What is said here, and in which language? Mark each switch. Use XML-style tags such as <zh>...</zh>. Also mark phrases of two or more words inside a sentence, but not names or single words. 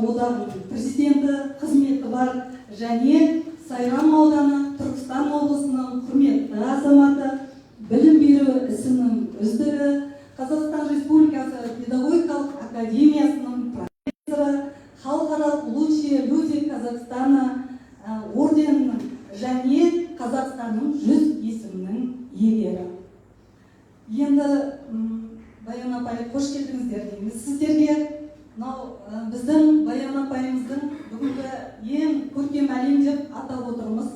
<kk>одағының президенті қызметі бар, және Сайрам ауданы Түркістан облысының құрметті азаматы, білім беру ісінің үздігі, Қазақстан Республикасы педагогикалық академиясының профессоры, халықаралық лучшие люди Казахстана орденінің және Қазақстанның 100 есімінің иегері. Енді Баян апай, қош келдіңіздер дейміз сіздерге. Біздің Баян апайымыздың бүгінгі ең көркем әлем деп атап отырмыз.</kk>